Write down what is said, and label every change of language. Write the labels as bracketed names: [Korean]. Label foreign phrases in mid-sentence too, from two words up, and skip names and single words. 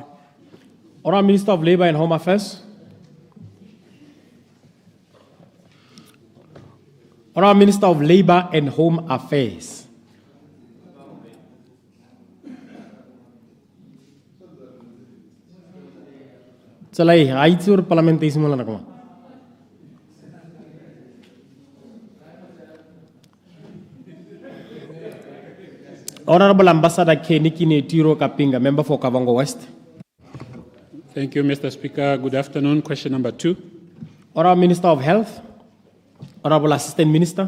[English] Honorable Minister of Labour and Home Affairs. Honorable Minister of Labour and Home Affairs. [Tswana] Tsalai, I itse hore parliament e simolola nako mang? [English] Honorable Ambassador 𝗕𝗫𝗠𝗜𝗍𝒂 Kapinga, member for Kavango West. Thank you, Mr. Speaker. Good afternoon. Question number 2. Honorable Minister of Health. Honorable Assistant Minister.